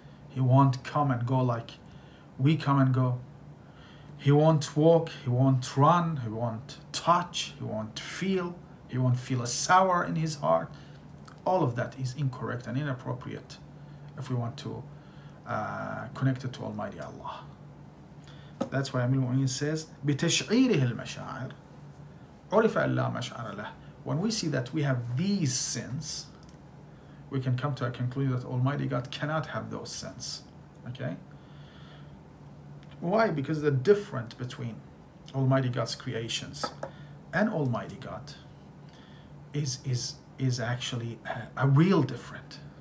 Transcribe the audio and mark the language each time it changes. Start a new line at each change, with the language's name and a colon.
English: He won't come and go like we come and go. He won't walk, He won't run, He won't touch, He won't feel a sour in His heart. All of that is incorrect and inappropriate if we want to connect it to Almighty Allah. That's why Amir al-Mu'minin says,
Arabic: بِتَشْعِيرِهِ الْمَشَاعِرِ عُرِفَ أَنْ لَا مَشْعَرَ لَهُ
English: when we see that we have these sins, we can come to a conclusion that Almighty God cannot have those sins. Okay? Why? Because the difference between Almighty God's creations and Almighty God is actually a real different.